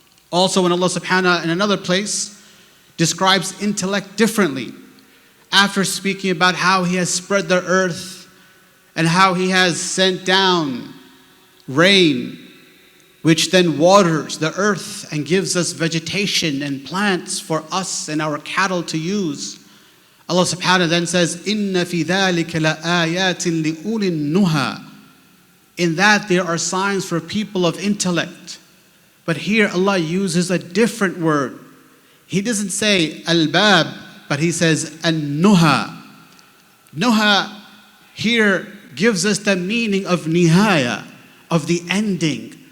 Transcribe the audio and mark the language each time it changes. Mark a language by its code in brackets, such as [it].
[en] Also when Allah subhanahu in another place describes intellect differently, after speaking about how He has spread the earth and how He has sent down rain, which then waters the earth and gives us vegetation and plants for us and our cattle to use. Allah subhanahu then says, [ar] إِنَّ فِي ذَلِكَ لَآيَاتٍ لِأُولِي النُّهَى. [en] In that there are signs for people of intellect. But here Allah uses a different word. He doesn't say albab, but He says an-nuha. Nuha here gives us the meaning of nihaya, of the ending.